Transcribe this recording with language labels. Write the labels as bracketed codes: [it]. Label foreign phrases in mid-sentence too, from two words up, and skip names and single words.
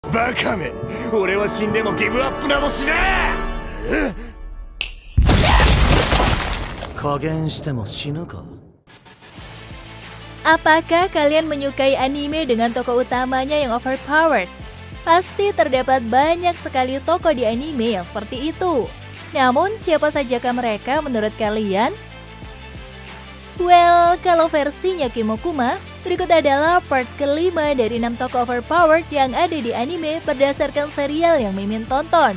[ja] バカめ、俺は死んでもギブアップなどしねえ。加減しても死ぬか。 [id] Apakah kalian menyukai anime dengan tokoh utamanya yang overpowered? Pasti terdapat banyak sekali tokoh di anime yang seperti itu. Namun, siapa sajakah mereka menurut kalian? Well, kalau versinya Kimokuma, berikut adalah part kelima dari 6 tokoh overpowered yang ada di anime berdasarkan serial yang Mimin tonton.